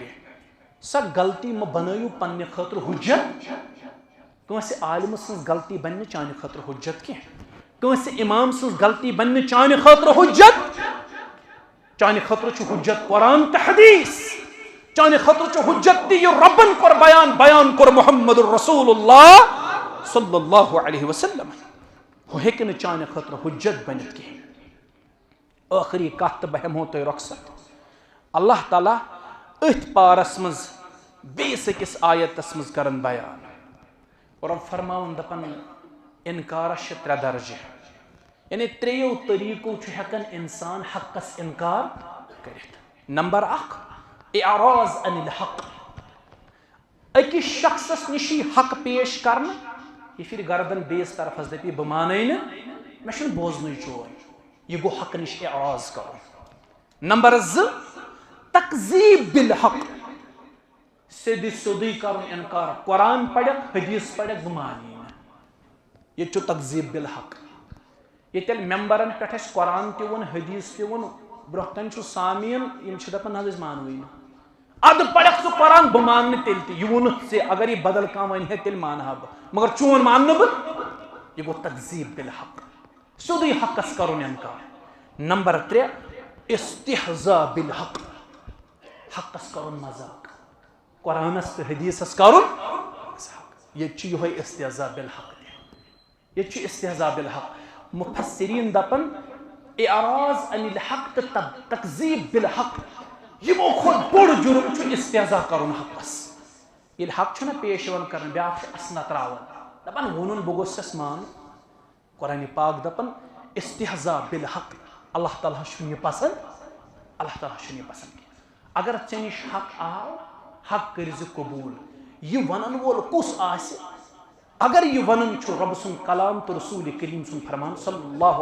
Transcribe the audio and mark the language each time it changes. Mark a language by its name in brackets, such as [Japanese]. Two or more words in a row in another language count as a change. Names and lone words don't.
[Kashmiri] سۄ غلطی مہ بنٲیِو پننہِ خٲطرٕ حُجت کٲنٛسہِ عالمہٕ سٕنٛز غلطی بنہِ نہٕ چانہِ خٲطرٕ حُجت کینٛہہ کٲنٛسہِ امام سٕنٛز غلطی بنہِ نہٕ چانہِ خٲطرٕ حُجت چانہِ خٲطرٕ چھُ حُجت قرآن تہٕ حدیث چانہِ خٲطرٕ چھُ حُجت تہِ یہِ رۄبن کوٚر بیان کوٚر محمد رسول اللہ [Arabic] صلی اللہ علیہ وسلم [Kashmiri] ہُہ ہیٚکہِ نہٕ چانہِ خٲطرٕ حُجت بٔنِتھ کِہیٖنۍ ٲخری کتھ تہٕ بہٕ ہٮ۪مہو تۄہہِ رۄخصت اللہ تعالیٰ أتھۍ پارس منٛز بیٚیِس أکِس آیتس منٛز کران بیان رۄب فرماوان دپان انکارس چھِ 3 درجہِ یعنی 3 طریٖقو چھُ ہٮ۪کان انسان حقس انکار کٔرِتھ نمبر 1 [Arabic] اعراض عن الحق [Kashmiri] أکِس شخصس نِش یی حق پیش کرنہٕ یہِ پھِرِ گردن بیٚیِس طرفس دپہِ بہٕ مانے نہٕ مےٚ چھُنہٕ بوزنٕے چون یہ گو حق نش اعراض کرو نمبر 2 [Arabic] تکذیب بالحق [Kashmiri] سیدھی سیودی کرن انکار قرآن پڑھک حدیث پڑھک بہ مانی یہ چھُ [Arabic] تکذیب بالحق [Kashmiri] یہ تیل ممبرن پہ قرآن تہ ون حدیث تہ ون برونٛہہ کن چھُ سامعین یم چھِ دپان نہ أسۍ مانوٕے نہٕ ادٕ پڑھک ژٕ قرآن بہ ماننہٕ تیٚلہِ تہِ یہِ ووٚنُتھ ژےٚ اگر یہِ بدل کانٛہہ ونہِ ہے تیٚلہِ مانہا بہٕ مگر چون ماننہٕ بہٕ یہ گو [Arabic] تکذیب بالحق [Kashmiri] سیودٕے حقس کرُن انکار نمبر 3 [Arabic] استہزاء بالحق [Kashmiri] حقس کرُن مذاق قرآنس تہٕ حدیثس کرُن مذاق ییٚتہِ چھُ یِہوے [Arabic] استہزاء بالحق [Kashmiri] ییٚتہِ چھُ [Arabic] استہزاء بالحق [Kashmiri] مفسرین دپان [Arabic] اعراض عن الحق [Kashmiri] تہٕ [Arabic] تکذیب بالحق [Kashmiri] یِمو کھۄتہٕ بوٚڑ جُرم چھُ استہزاء کرُن حقس ییٚلہِ حق چھُنہ پیش یِوان کرنہٕ بیاکھ چھُ اسنہ تراوان دپان ووٚنُن بہٕ گوٚژھس مانُن قرآن پاک دپان استہزاء بالحق اللہ تعالیٰ چھُنہٕ یہِ پسند اللہ تعالیٰ چھُنہٕ یہِ پسند کینٛہہ اگر ژےٚ نِش حق آو حق کٔرزِ قبوٗل یہِ ونن وول کُس آسہِ اگر یہِ ونان چھُ رۄب سُنٛد کلام تہٕ رسوٗل کریم سُنٛد فرمان [Arabic] صلی اللہ